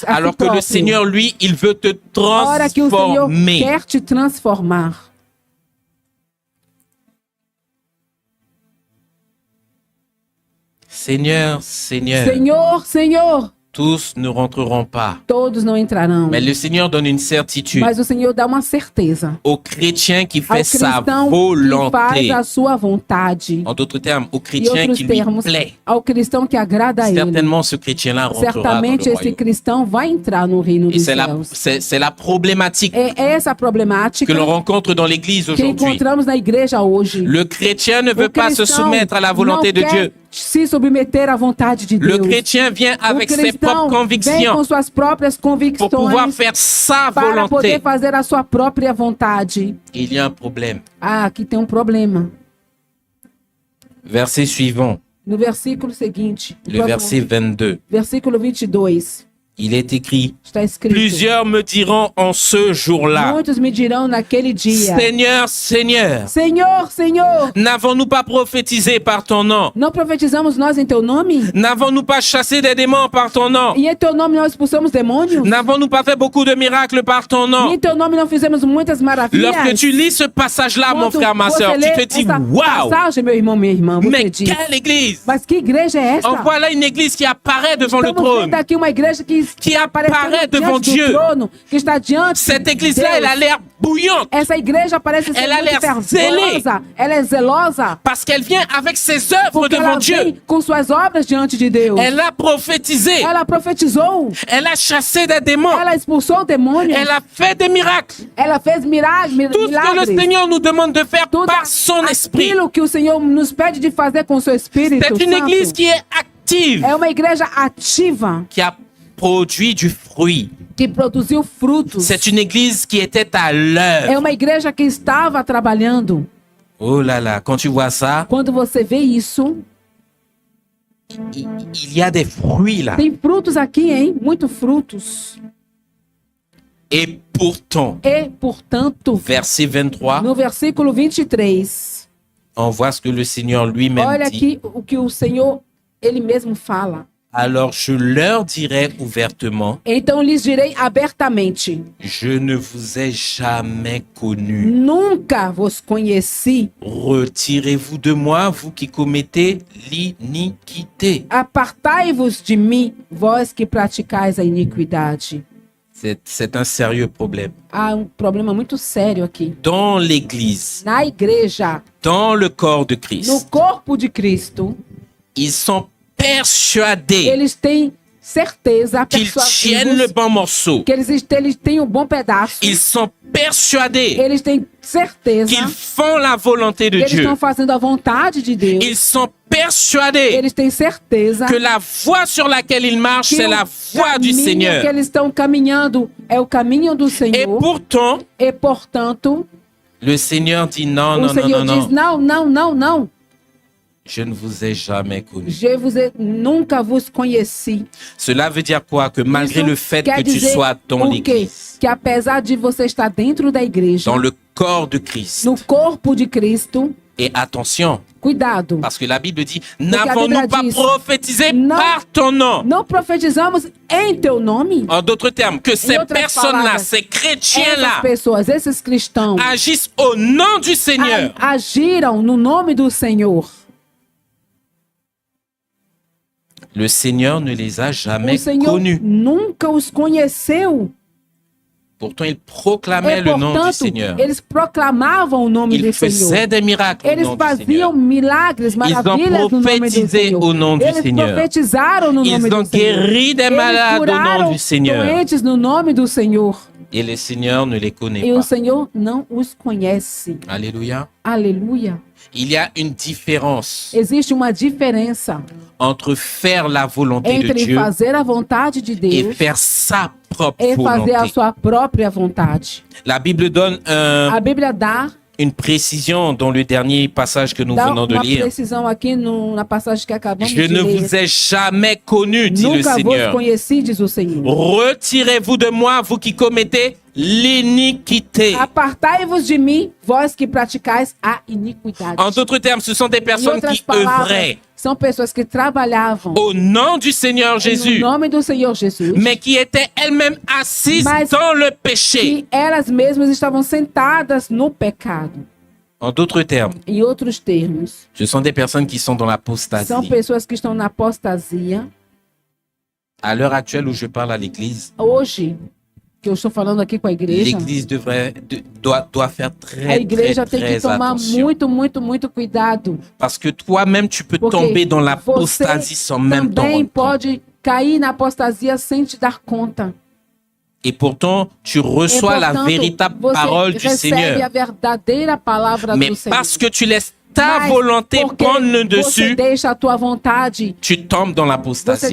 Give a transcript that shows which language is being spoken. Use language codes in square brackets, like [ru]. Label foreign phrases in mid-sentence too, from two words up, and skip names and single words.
[fr] Alors que le [pt] próprio. [fr] Seigneur, lui, il veut te [pt] Ora que o Senhor [fr] transformer. [pt] quer te transformar. [fr] Seigneur, Seigneur, [pt] Senhor, Senhor, [fr] tous ne rentreront pas. [pt] todos não entrarão. [fr] Mais le Seigneur donne une certitude [pt] Mas o Senhor dá uma certeza [fr] au chrétien qui [pt] ao [fr] fait sa [pt] cristão que faz [fr] volonté. [pt] a sua vontade. [fr] En d'autres termes, au [pt] Em [fr] chrétien [pt] outros [fr] qui lui [pt] termos, [fr] plaît. [pt] ao cristão que agrada a ele. [fr] Certainement, ce chrétien-là rentrera dans [pt] Certamente [fr] le [pt] esse [fr] royaume. [pt] cristão vai entrar no reino [fr] Et [pt] dos [fr] c'est [pt] céus. [fr] la problématique [pt] É essa a problemática [fr] que l'on rencontre dans l'Église [pt] que [fr] aujourd'hui. [pt] encontramos na igreja hoje. [fr] Le chrétien ne veut [pt] O [fr] pas se [pt] cristão [fr] soumettre à la volonté [pt] não [fr] de [pt] quer [fr] Dieu. [pt] se submeter à vontade de [fr] Le [pt] Deus. [fr] chrétien vient [pt] O [fr] avec ses [pt] cristão [fr] propres [pt] vem com [fr] convictions [pt] suas próprias [fr] pour pouvoir [pt] convicções [fr] faire sa [pt] para poder [fr] volonté. [pt] fazer a sua própria vontade. [fr] Il y a un problème. [pt] Ah, aqui tem um problema. [fr] Verset suivant, [pt] No versículo seguinte, o [fr] le [pt] próximo- [fr] verset 22. [pt] versículo 22, [fr] Il est écrit, [pt] está escrito: [fr] plusieurs me diront en ce jour-là, [pt] muitos me dirão naquele dia: [fr] Seigneur, Seigneur, [pt] Senhor, Senhor, [fr] n'avons-nous pas prophétisé par ton nom? [pt] não profetizamos nós em teu nome? [fr] N'avons-nous pas chassé des démons par ton nom? [pt] E em teu nome nós expulsamos demônios? [fr] N'avons-nous pas fait beaucoup de miracles par ton [pt] E [fr] nom? [pt] em teu nome não fizemos muitas maravilhas? [fr] Lorsque tu lis ce passage-là, mon [pt] Quando [fr] frère, ma [pt] você [fr] soeur, [pt] lê [fr] tu te dis, [pt] essa [fr] waouh, [pt] passagem, meu irmão, minha irmã, você [fr] mais [pt] diz: [fr] quelle église! [pt] mas que igreja é essa? [fr] En voilà une église qui apparaît devant le [pt] Estamos [fr] trône. [pt] vendo aqui uma igreja que [fr] apparaît devant [pt] diante [fr] Dieu. [pt] do trono, que está diante [fr] Cette [pt] de [fr] église-là, elle a [pt] Deus. [fr] l'air bouillante [pt] Essa igreja parece ser [fr] Elle a [pt] muito [fr] l'air zélée. [pt] fervorosa, ela é zelosa, [fr] parce qu'elle vient avec ses œuvres [pt] porque ela [fr] devant Dieu. [pt] vem com suas obras diante de Deus. [fr] Elle a prophétisé. [pt] Ela profetizou, [fr] Elle a chassé des démons. [pt] ela expulsou demônios, [fr] Elle a fait des miracles. [pt] ela fez milagres. [fr] Tout ce que le Seigneur nous demande de faire [pt] Tudo [fr] par son esprit. [pt] aquilo que o Senhor nos pede de fazer com o seu Espírito [fr] C'est une [pt] Santo. [fr] église qui est active, [pt] É uma igreja ativa, [fr] qui a produit du fruit. [pt] que produziu frutos. [fr] C'est une église qui était à [pt] É [fr] l'œuvre. [pt] uma igreja que estava trabalhando. [fr] Oh là là, quand tu vois ça, [pt] Quando você vê isso, [fr] il y a des fruits là. [pt] tem frutos aqui, hein? Muitos frutos. [fr] Et pourtant, [pt] E, portanto, [fr] verset 23, [pt] no versículo 23, [fr] on voit ce que le Seigneur lui-même [pt] olha [fr] dit. [pt] aqui o que o Senhor, Ele mesmo fala. [fr] Alors je leur dirai ouvertement, [pt] Então lhes direi abertamente: [fr] je ne vous ai jamais connu. [pt] nunca vos conheci. [fr] Retirez-vous de moi, vous qui commettez l'iniquité. [pt] Apartai-vos de mim, vós que praticais a iniquidade. [fr] C'est un sérieux problème. [pt] Há um problema muito sério aqui. [fr] Dans l'Église, [pt] Na igreja, [fr] dans le corps de [pt] no [fr] Christ, [pt] corpo de Cristo, [fr] ils sont persuadés [pt] eles têm certeza, [fr] qu'ils tiennent le bon morceau. [pt] que eles têm um bom pedaço. [fr] Ils sont persuadés [pt] Eles têm certeza [fr] qu'ils font la volonté [pt] que [fr] de [pt] eles [fr] Dieu. [pt] estão fazendo a vontade de Deus. [fr] Ils sont persuadés [pt] Eles têm certeza [fr] que la voie sur laquelle ils marchent, [pt] que [fr] c'est [pt] o [fr] la voie du [pt] caminho [fr] Seigneur. [pt] que eles estão caminhando é o caminho do [fr] Et [pt] Senhor. [fr] pourtant, [pt] E, portanto, [fr] le Seigneur dit non, [pt] o [fr] non, non, [pt] Senhor [fr] non, [pt] diz: [fr] non. [pt] não. [fr] Je ne vous ai jamais connu. [pt] Nunca vos conheci. [fr] Cela veut dire quoi? Que malgré [pt] Isso [fr] le fait [pt] quer [fr] que tu [pt] dizer [fr] sois dans [pt] o quê? [fr] l'église, [pt] Que apesar de você estar dentro da igreja, [fr] dans le corps de Christ, [pt] no corpo de Cristo, [fr] et attention, [pt] cuidado. [fr] parce que la Bible dit, [pt] a Bíblia [fr] n'avons-nous pas [pt] diz, [fr] prophétisé [pt] não- [fr] par ton nom? [pt] Não profetizamos em teu nome? [fr] En d'autres termes, que ces [pt] outras [fr] personnes-là, [pt] palavras, [fr] ces [pt] Essas [fr] chrétiens-là, [pt] pessoas, esses cristãos, [fr] agissent au nom du Seigneur. [pt] agiram no nome do Senhor. [fr] Le Seigneur ne les a [pt] O [fr] jamais [pt] Senhor [fr] connus. [pt] nunca os conheceu. [fr] Pourtant, ils proclamaient [pt] E, [fr] le nom du [pt] portanto, [fr] Seigneur. [pt] eles proclamavam o nome [fr] Ils [pt] do Senhor. [fr] faisaient des miracles au [pt] Eles [fr] nom du Seigneur. [pt] faziam milagres, maravilhas no nome do [fr] prophétisé [pt] Senhor. [fr] au nom du [pt] Eles [fr] Seigneur. [pt] profetizaram no [fr] Ils [pt] nome [fr] ont [pt] do Senhor. [fr] guéri des [pt] Eles [fr] malades au nom [pt] curaram [fr] du Seigneur. [pt] doentes no nome do Senhor. [fr] Et le Seigneur ne les connaît [pt] E o [fr] pas. [pt] Senhor não os conhece. [fr] Alléluia. [pt] Aleluia. [fr] Il y a une différence [pt] Existe uma diferença [fr] entre faire la volonté de [pt] entre [fr] Dieu [pt] fazer a vontade de [fr] et [pt] Deus [fr] faire sa propre [pt] é fazer a [fr] volonté. [pt] sua própria vontade. [fr] La Bible donne [pt] A Bíblia dá [fr] une précision dans le dernier passage que nous venons de [pt] uma [fr] lire. [pt] precisão aqui na passagem que acabamos [fr] Je [pt] de [fr] ne [pt] ler. [fr] vous ai jamais connu, dit le [pt] Nunca vos [fr] Seigneur. [pt] conheci, diz o Senhor. [fr] Retirez-vous de moi, vous qui commettez l'iniquité. [pt] Apartai-vos de mim, vós que praticais a iniquidade. [fr] En d'autres termes, ce sont des [pt] Em [fr] personnes [pt] outras [fr] qui [pt] palavras, [fr] œuvraient [pt] são pessoas que trabalhavam [fr] au nom du Seigneur Jésus, [pt] no nome do Senhor Jesus, [fr] mais qui étaient elles-mêmes assises [pt] Mas [fr] dans le péché. [pt] que elas mesmas estavam sentadas no pecado. [fr] En d'autres termes, [pt] Em outros termos, [fr] ce sont des personnes qui sont dans [pt] são [fr] l'apostasie. [pt] pessoas que estão na apostasia. [fr] À l'heure actuelle où je parle à l'Église, [pt] Hoje, que eu estou falando aqui com a igreja, [fr] l'Église doit faire [pt] a [fr] très, très, [pt] igreja tem que [fr] très [pt] tomar [fr] attention. [pt] muito cuidado. [fr] Parce que toi-même, tu peux [pt] Porque [fr] tomber dans [pt] você [fr] l'apostasie sans même t'en [pt] também [fr] rendre compte. [pt] pode cair na apostasia sem te dar conta. [fr] Et pourtant, tu reçois [pt] E, [fr] la [pt] portanto, [fr] véritable [pt] você [fr] parole du [pt] recebe a [fr] Seigneur. [pt] verdadeira palavra [fr] Mais [pt] do Senhor. [fr] parce que tu laisses ta [pt] Mas [fr] volonté [pt] porque [fr] prendre le [pt] você [fr] dessus, [pt] deixa a tua vontade, [fr] tu tombes dans [pt] você [fr] l'apostasie.